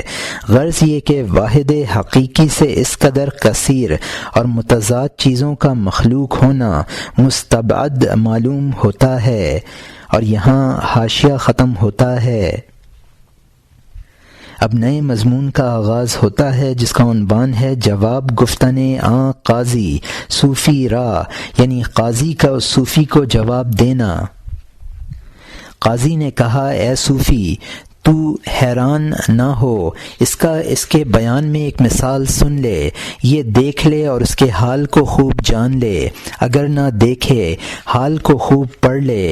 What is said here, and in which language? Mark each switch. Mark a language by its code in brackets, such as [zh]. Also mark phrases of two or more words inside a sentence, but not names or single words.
[ur] غرض یہ کہ واحد حقیقی سے اس قدر کثیر اور متضاد چیزوں کا مخلوق ہونا مستبعد معلوم ہوتا ہے۔ اور یہاں حاشیہ ختم ہوتا ہے۔ اب نئے مضمون کا آغاز ہوتا ہے جس کا عنوان ہے [fa] جواب گفتن آن قاضی صوفی را، [ur] یعنی قاضی کا اس صوفی کو جواب دینا۔ قاضی نے کہا اے صوفی تو حیران نہ ہو، اس کے بیان میں ایک مثال سن لے، یہ دیکھ لے اور اس کے حال کو خوب جان لے، اگر نہ دیکھے حال کو خوب پڑھ لے۔